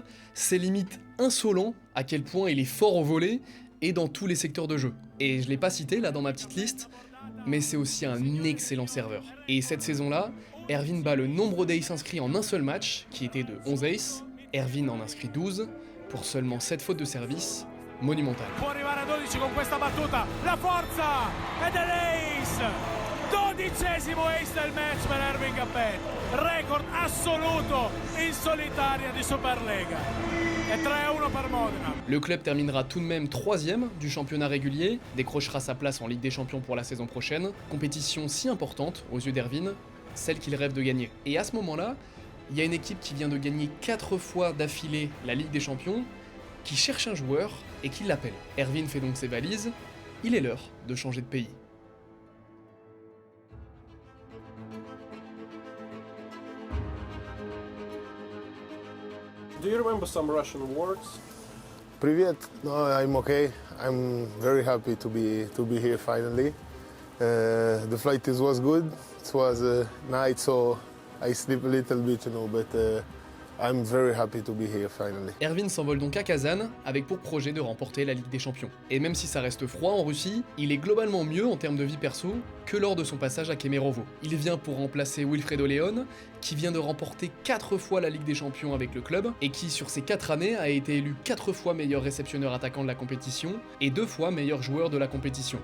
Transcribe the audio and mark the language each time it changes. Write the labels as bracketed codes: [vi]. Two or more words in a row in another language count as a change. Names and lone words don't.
[fr] C'est limite insolent à quel point il est fort au volley et dans tous les secteurs de jeu. Et je l'ai pas cité là dans ma petite liste, mais c'est aussi un excellent serveur. Et cette saison-là, Ervin bat le nombre d'aces inscrits en un seul match, qui était de 11 aces. Ervin en inscrit 12, pour seulement 7 fautes de service, monumentales. [it] Può arrivare a 12 con questa battuta, la forza ed è l'ace! 12esimo ace del match per Ervin Gappet, record assoluto in solitaria di Superlega. Et 3-1 per Modena. [fr] Le club terminera tout de même 3ème du championnat régulier, décrochera sa place en Ligue des Champions pour la saison prochaine, compétition si importante aux yeux d'Ervin, celle qu'il rêve de gagner. Et à ce moment-là, il y a une équipe qui vient de gagner 4 fois d'affilée la Ligue des Champions, qui cherche un joueur et qui l'appelle. Ervin fait donc ses valises, il est l'heure de changer de pays. [en] Do you remember some Russian words? Привет. No, I'm okay. I'm very happy to be here finally. The flight was good. It was a night, so I sleep a little bit, but I'm very happy to be here finally. [fr] Ervin s'envole donc à Kazan avec pour projet de remporter la Ligue des Champions. Et même si ça reste froid en Russie, il est globalement mieux en termes de vie perso que lors de son passage à Kemerovo. Il vient pour remplacer Wilfredo León, qui vient de remporter 4 fois la Ligue des Champions avec le club, et qui sur ces 4 années a été élu 4 fois meilleur réceptionneur attaquant de la compétition, et 2 fois meilleur joueur de la compétition.